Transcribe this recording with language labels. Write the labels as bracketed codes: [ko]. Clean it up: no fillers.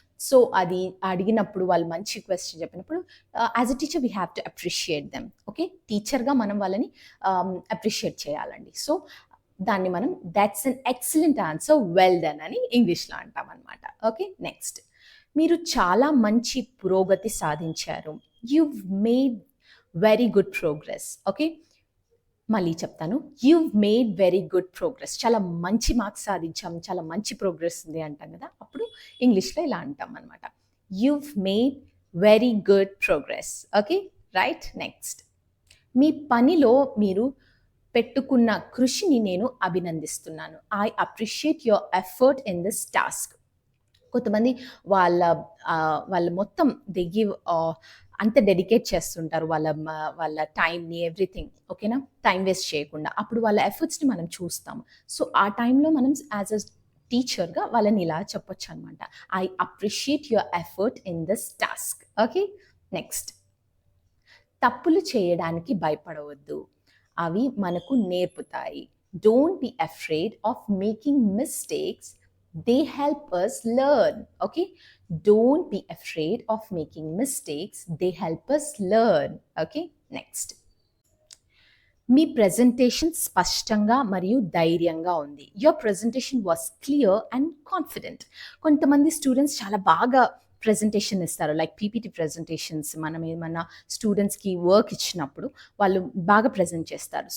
[en] so [te] అది అడిగినప్పుడు వాళ్ళు మంచి క్వశ్చన్ చెప్పినప్పుడు [en] As a teacher we have to appreciate them. [te] Okay, టీచర్గా మనం వాళ్ళని అప్రిషియేట్ చేయాలండి. సో దాన్ని మనం [en] that's an excellent answer, well done [te] అని ఇంగ్లీష్లో అంటాం అనమాట. Okay, next. మీరు చాలా మంచి పురోగతి సాధించారు. [en] You've made very good progress. Okay, [te] మళ్ళీ చెప్తాను, [en] you've made very good progress. [te] చాలా మంచి మార్క్స్ సాధించాం, చాలా మంచి ప్రోగ్రెస్ ఉంది అంటాం కదా, అప్పుడు ఇంగ్లీష్లో ఇలా అంటాం అనమాట, [en] you've made very good progress. [te] Okay, right. Next. మీ పనిలో మీరు పెట్టుకున్న కృషిని నేను అభినందిస్తున్నాను. [en] I appreciate your effort in this task. [te] కొంతమంది వాళ్ళ మొత్తం దే గివ్ అంత డెడికేట్ చేస్తుంటారు వాళ్ళ టైంని, ఎవ్రీథింగ్. ఓకేనా, టైం వేస్ట్ చేయకుండా. అప్పుడు వాళ్ళ ఎఫర్ట్స్ని మనం చూస్తాం. సో ఆ టైంలో మనం యాజ్ అ టీచర్గా వాళ్ళని ఇలా చెప్పొచ్చు అనమాట, [en] I appreciate your effort in this task. [te] Okay, next. తప్పులు చేయడానికి భయపడవద్దు, అవి మనకు నేర్పుతాయి. [en] Don't be afraid of making mistakes, they help us learn. Okay, don't be afraid of making mistakes, they help us learn. Okay, next. [te] మీ presentation స్పష్టంగా మరియు ధైర్యంగా ఉంది. [en] Your presentation was clear and confident. [te] కొంతమంది students చాలా బాగా presentation ఇస్తారు, [en] Like PPT presentations. [te] మనం ఏమన్నా స్టూడెంట్స్కి వర్క్ ఇచ్చినప్పుడు వాళ్ళు బాగా ప్రెజెంట్ చేస్తారు.